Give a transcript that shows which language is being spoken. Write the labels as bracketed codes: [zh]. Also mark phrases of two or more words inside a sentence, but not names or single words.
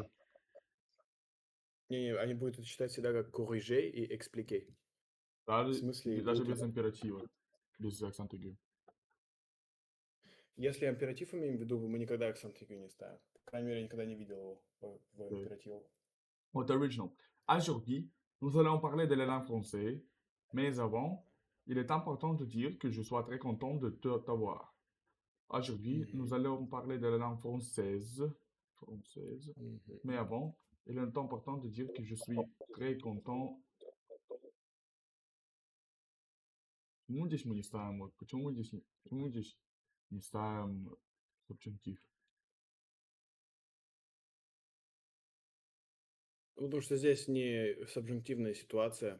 [ru] Не-не, они будут это считать всегда как corriger и expliquer. В Даже, смысле, даже будут... без императива, без акцента aigu. Если императив имеем в виду, мы никогда акцент aigu не ставим. По крайней мере, я никогда не видел его в Oui. императиве. [en] What original. [fr] Aujourd'hui, nous allons parler de la langue française, mais avant, il est important de dire que je sois très content de t'avoir. Aujourd'hui, nous allons parler de la langue française, mais avant, il est important de dire que je suis très content. [ru] Почему здесь мы не ставим, почему здесь не ставим subjunctif? Потому что здесь не субжунктивная ситуация.